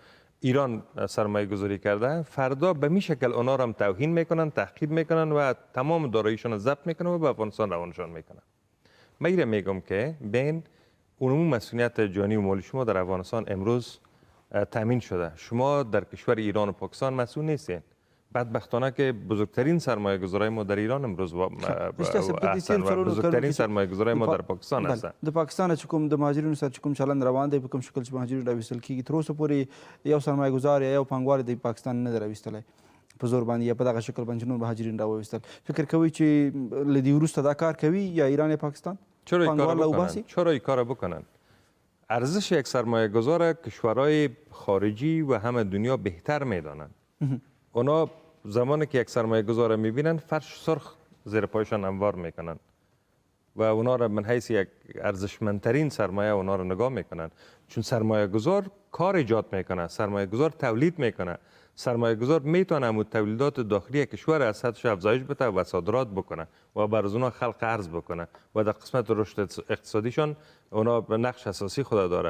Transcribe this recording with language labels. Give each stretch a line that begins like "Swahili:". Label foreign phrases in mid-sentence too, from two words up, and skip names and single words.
Persian: ایران سرمایه گذاری کرده فردا به می شکل اونا را هم توهین میکنن تحقیر میکنن و تمام داراییشون ضبط میکنن و به افغانستان روانشان میکنن من میگم که بین اونمون مسئولیت جانی و مالی شما در افغانستان امروز تامین شده شما در کشور ایران و پاکستان مسئول نیستین بدبختانه که بزرگترین سرمایه گذارای ما در ایران امروز هستن و بزرگترین سرمایه گذارای ما در پاکستان هستن
Pashto: د پاکستان چې کوم د مهاجرینو سره چې کوم چلند روان دی په کوم شکل چې مهاجرین راوستل کیږي تر اوسه پورې یو سرمایه ګزار یا یو پانګوال د پاکستان نه دی راوستلی په زور باندې یا په دغه شکل باندې نور مهاجرین راوویستل. فکر کوئ چې له دې وروسته دا کار کوي یا ایران یا پاکستان
Persian: چرا این کار بکنن؟ ارزش یک سرمایه گذار کشورهای خارجی و همه دنیا بهتر میدانند. اونا زمانی که یک سرمایه گذار میبینن فرش سرخ زیر پایشان انوار میکنن و اونا را من حیث یک ارزشمندترین سرمایه اونا را نگاه میکنن، چون سرمایه گذار کار ایجاد میکنه، سرمایه گذار تولید میکنه، سرمایه گذار میتونه تولیدات داخلی کشور از سطحش افزایش بده و صادرات بکنه و بر از اونا خلق ارز بکنه و در قسمت رشد اقتصادیشان اونا نقش اساسی خود داره.